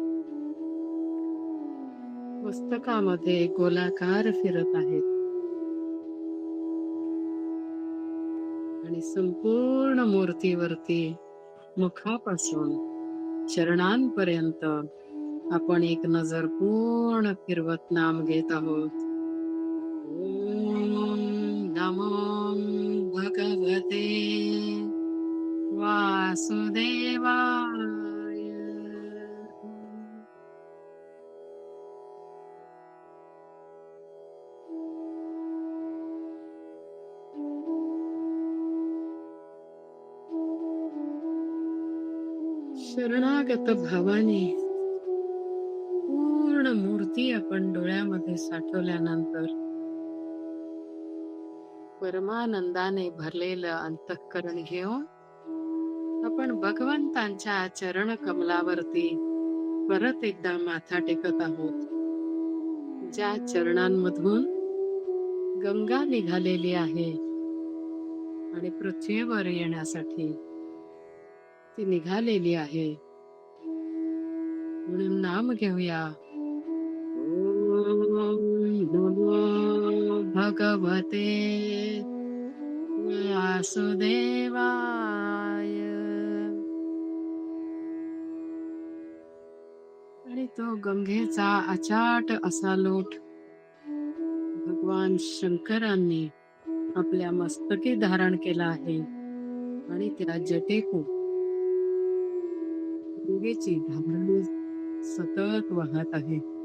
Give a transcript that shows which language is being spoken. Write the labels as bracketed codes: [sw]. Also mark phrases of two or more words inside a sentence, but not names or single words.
[mr] मस्तकामध्ये गोलाकार फिरत आहेत आणि संपूर्ण मूर्तीवरती मुखापासून चरणांपर्यंत आपण एक नजर पूर्ण फिरवत नाम घेत आहोत. [sa] ओम नमो भगवते वासुदेवाय. [mr] शरणागत भावाने पूर्ण मूर्ती आपण डोळ्यामध्ये साठवल्यानंतर परमानंदाने भरलेलं अंतःकरण घेऊन आपण भगवंतांच्या चरण कमलावरती परत एकदा माथा टेकत आहोत. ज्या चरणांमधून गंगा निघालेली आहे आणि पृथ्वीवर येण्यासाठी ती निघालेली आहे, म्हणून नाम घेऊया. [sa] ओम नमो भगवते वासुदेवाय. [mr] आणि तो गंगेचा अचाट असा लोट भगवान शंकरांनी आपल्या मस्तकी धारण केला आहे आणि त्या जटेतून गंगेची धारण सतत वाहत आहे.